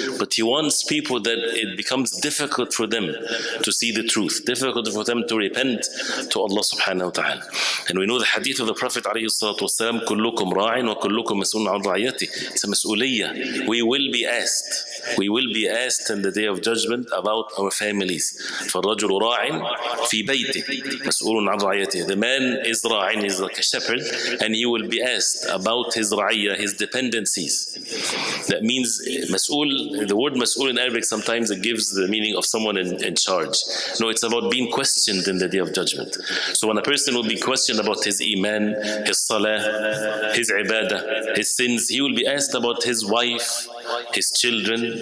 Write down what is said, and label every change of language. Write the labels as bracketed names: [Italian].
[English] But he wants people that it becomes difficult for them to see the truth, difficult for them to repent to Allah subhanahu wa ta'ala. And we know the hadith of the Prophet alayhi salatu wasalam, [Arabic] كلكم راع وكلكم مسؤول عن رعيته. [English] It's a mas'uliyah. We will be asked. We will be asked in the day of judgment about our families. [Arabic] فالرجل راع في بيته مسؤول عن رعيته. [English] The man is راع, is like a shepherd, and he will be asked about his ra'iyah, his dependencies. That means mas'ul, the word mas'ul in Arabic sometimes it gives the meaning of someone in charge. No, it's about being questioned in the day of judgment. So when a person will be questioned about his iman, his salah, his ibadah, his sins, he will be asked about his wife, his children.